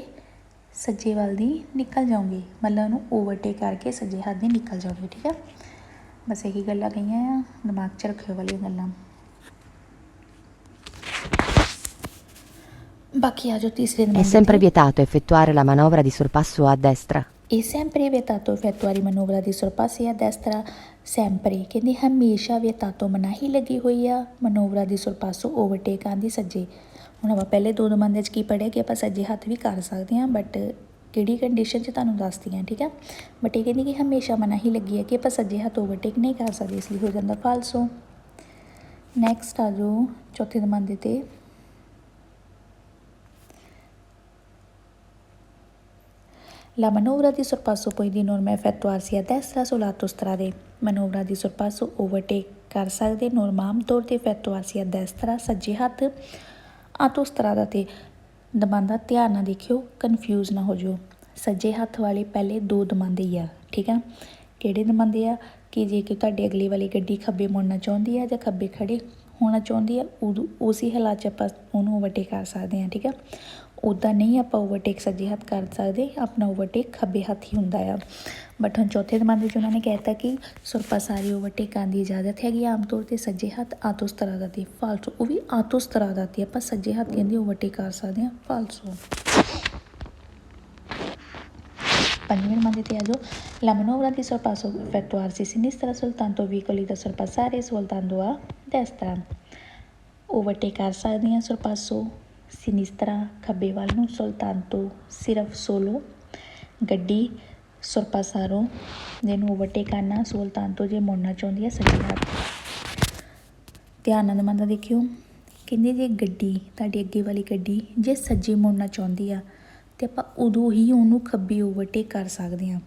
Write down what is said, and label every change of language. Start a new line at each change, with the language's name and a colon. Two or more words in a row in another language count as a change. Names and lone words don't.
Punjabi: ਸੱਜੇ ਵੱਲ ਦੀ ਨਿਕਲ ਜਾਓਗੇ, ਮਤਲਬ ਉਹਨੂੰ ਓਵਰਟੇਕ ਕਰਕੇ ਸੱਜੇ ਹੱਥ ਦੀ ਨਿਕਲ ਜਾਓਗੇ। ਠੀਕ ਆ, ਬਸ ਇਹੀ ਗੱਲਾਂ ਕਹੀਆਂ ਆ, ਦਿਮਾਗ 'ਚ ਰੱਖਿਓ ਵਾਲੀਆਂ ਗੱਲਾਂ। ਬਾਕੀ ਆ ਜਾਓ ਤੀਸਰੇ
Italian: È
Punjabi: ਨੰਬਰ
Italian: sempre
Punjabi: ਤੇ।
Italian: vietato effettuare la manovra di sorpasso a destra.
Punjabi: ਇਹ
Italian: sempre vietato effettuare manovra di sorpasso a destra,
Punjabi: sempre ਕਹਿੰਦੇ ਹਮੇਸ਼ਾ vietato ਮਨਾਹੀ ਲੱਗੀ ਹੋਈ ਆ
Italian: manovra di sorpasso
Punjabi: ਓਵਰਟੇਕ ਆਉਣ ਦੀ ਸੱਜੇ। ਹੁਣ ਆਪਾਂ ਪਹਿਲੇ ਦੋ ਨੰਬਰ 'ਚ ਕੀ ਪੜ੍ਹਿਆ ਕਿ ਆਪਾਂ ਸੱਜੇ ਹੱਥ ਵੀ ਕਰ ਸਕਦੇ ਹਾਂ, ਬਟ ਕਿਹੜੀ ਕੰਡੀਸ਼ਨ 'ਚ ਤੁਹਾਨੂੰ ਦੱਸਦੀ ਹਾਂ। ਠੀਕ ਆ, ਬਟ ਇਹ ਕਹਿੰਦੀ ਕਿ ਹਮੇਸ਼ਾ ਮਨਾਹੀ ਲੱਗੀ ਹੈ ਕਿ ਆਪਾਂ ਸੱਜੇ ਹੱਥ ਓਵਰਟੇਕ ਨਹੀਂ ਕਰ ਸਕਦੇ, ਇਸ ਲਈ ਹੋ ਜਾਂਦਾ ਫਾਲਸੋ। ਨੈਕਸਟ ਆ ਜਾਓ ਚੌਥੇ ਨੰਬਰ 'ਤੇ।
Italian: La manovra di sorpasso poi di norma effettuarsi a destra sull'autostrade. Manovra di sorpasso
Punjabi: overtake ਕਰ ਸਕਦੇ ਨੋਰਮਾ ਆਮ ਤੌਰ 'ਤੇ
Italian: effettuarsi a destra
Punjabi: ਸੱਜੇ ਹੱਥ autostrada 'ਤੇ। ਦਬਾਂਦਾ ਧਿਆਨ ਨਾਲ ਦੇਖਿਓ, ਕਨਫਿਊਜ਼ ਨਾ ਹੋ ਜਾਓ। ਸੱਜੇ ਹੱਥ ਵਾਲੇ ਪਹਿਲੇ ਦੋ ਦਬਾਂਦੇ ਹੀ ਆ। ਠੀਕ ਆ, ਕਿਹੜੇ ਦਬਾਂਦੇ ਆ ਕਿ ਜੇ ਕਿ ਤੁਹਾਡੀ ਅਗਲੀ ਵਾਲੀ ਗੱਡੀ ਖੱਬੇ ਮੁੜਨਾ ਚਾਹੁੰਦੀ ਆ ਜਾਂ ਖੱਬੇ ਖੜੇ ਹੋਣਾ ਚਾਹੁੰਦੀ ਆ, ਉਦੋਂ ਉਸੇ ਹਾਲਾਤ 'ਚ ਆਪਾਂ ਉਹਨੂੰ ਓਵਰਟੇਕ ਕਰ ਸਕਦੇ ਹਾਂ। ਠੀਕ ਆ, ਉੱਦਾਂ ਨਹੀਂ ਆਪਾਂ ਓਵਰਟੇਕ ਸੱਜੇ ਹੱਥ ਕਰ ਸਕਦੇ, ਆਪਣਾ ਓਵਰਟੇਕ ਖੱਬੇ ਹੱਥ ਹੀ ਹੁੰਦਾ ਆ। ਬਟ ਹੁਣ ਚੌਥੇ ਨੰਬਰ 'ਚ ਉਹਨਾਂ ਨੇ ਕਹਿ ਦਿੱਤਾ ਕਿ sorpassare ਓਵਰਟੇਕ ਕਰਨ ਦੀ ਇਜਾਜ਼ਤ ਹੈਗੀ ਆਮ ਤੌਰ 'ਤੇ ਸੱਜੇ ਹੱਥ autostrada 'ਤੇ। ਫਾਲਸੋ, ਉਹ ਵੀ autostrada 'ਤੇ ਆਪਾਂ ਸੱਜੇ ਹੱਥ ਕਹਿੰਦੇ ਓਵਰਟੇਕ ਕਰ ਸਕਦੇ ਹਾਂ, ਫਾਲਸੋ। ਪੰਜਵੇਂ ਨੰਬਰ 'ਤੇ ਆ ਜਾਓ।
Italian: La manovra di sorpasso effettuarsi a sinistra soltanto veicoli da sorpassare svoltando a destra.
Punjabi: ਓਵਰਟੇਕ ਕਰ ਸਕਦੇ ਹਾਂ
Italian: sorpasso sinistra
Punjabi: ਖੱਬੇ ਵੱਲ ਨੂੰ, soltanto ਸਿਰਫ ਸੋਲੋ ਗੱਡੀ, sorpassare ਦੇ ਨੂੰ ਓਵਰਟੇਕ ਕਰਨਾ, soltanto ਜੇ ਮੁੜਨਾ ਚਾਹੁੰਦੀ ਹੈ ਸੱਜੇ ਹੱਥ। ਧਿਆਨ ਨਾਲ ਨੰਬਰ ਦੇਖਿਓ, ਕਹਿੰਦੇ ਜੇ ਗੱਡੀ ਤੁਹਾਡੀ ਅੱਗੇ ਵਾਲੀ ਗੱਡੀ ਜੇ ਸੱਜੇ ਮੁੜਨਾ ਚਾਹੁੰਦੀ ਆ ਅਤੇ ਆਪਾਂ ਉਦੋਂ ਹੀ ਉਹਨੂੰ ਖੱਬੇ ਓਵਰਟੇਕ ਕਰ ਸਕਦੇ ਹਾਂ।